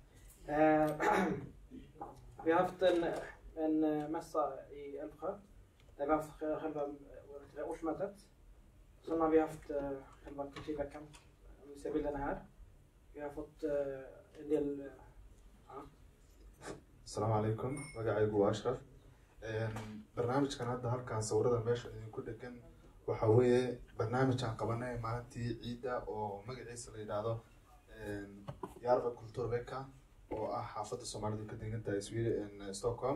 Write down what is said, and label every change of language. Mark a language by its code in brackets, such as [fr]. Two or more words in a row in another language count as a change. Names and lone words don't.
[sv] Vi har haft en mässa i Älvsjö där vi har haft själva årsmötet. Sen har vi haft själva kulturveckan. Om vi ser bilderna här. Vi har fått en del... [ar] السلام عليكم, [so] magacaygu waa Ashraf. Barnaamijkan hadda halkaan sawirada meesha idinku dhegan waxa weeye barnaamijkan qabanay maalintii ciida oo magaciisa la yiraahdo Yarva Kulturvecka oo ah xaafadda Soomaalidu ka degan tahay Sweden Stockholm.